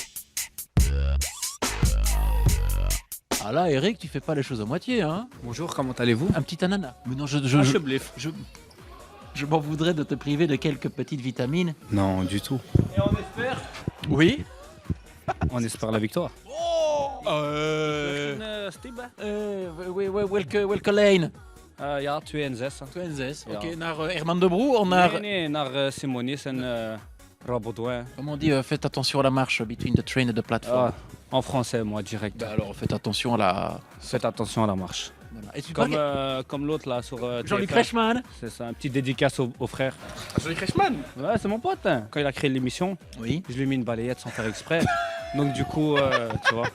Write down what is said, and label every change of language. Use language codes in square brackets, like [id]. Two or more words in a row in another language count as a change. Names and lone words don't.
[fr] Ah là, Eric, tu fais pas les choses à moitié, hein? Bonjour, comment allez-vous? Un petit ananas. Mais non, Je bluffe. je m'en voudrais de te priver de quelques petites vitamines. Non, du tout. Et on espère. Oui. On espère la victoire. [nl] Welke lane? Ja, 2 en 6. 2 en 6. Ja. Oké, naar Herman de Broe of naar... Nee, naar Simonis en Rabaudouin. [fr] Comment on dit, faites attention à la marche [en] between the train and the platform. [fr] En français, moi, direct. Bah alors, faites attention à la... Faites attention à la marche. Voilà. Et tu Comme, parles- comme l'autre là sur Jean-Luc TF1. Reichmann. C'est ça, un petit dédicace au frère. Jean-Luc Reichmann. Ouais, c'est mon pote. Hein. Quand il a créé l'émission, Oui. je lui ai mis une balayette sans faire exprès. Donc du coup, tu vois.